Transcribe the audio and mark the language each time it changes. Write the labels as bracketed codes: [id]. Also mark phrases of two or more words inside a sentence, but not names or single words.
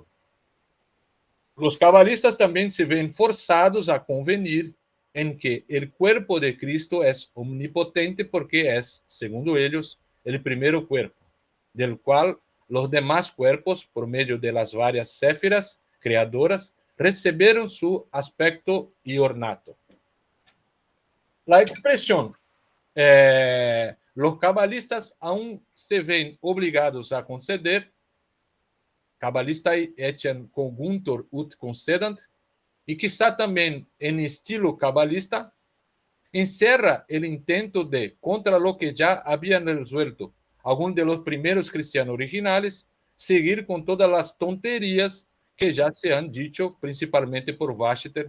[es] Los cabalistas también se ven forzados a convenir en que el cuerpo de Cristo es omnipotente porque es, según ellos, el primer cuerpo, del cual los demás cuerpos, por medio de las varias céfiras creadoras, recibieron su aspecto y ornato. La expresión los cabalistas aún se ven obligados a conceder, [la] cabalistai etiam conjuntur ut concedant, [es] y quizá también en estilo cabalista, encerra el intento de, contra lo que ya habían resuelto algunos de los primeros cristianos originales, seguir con todas las tonterías que ya se han dicho principalmente por Vachtar.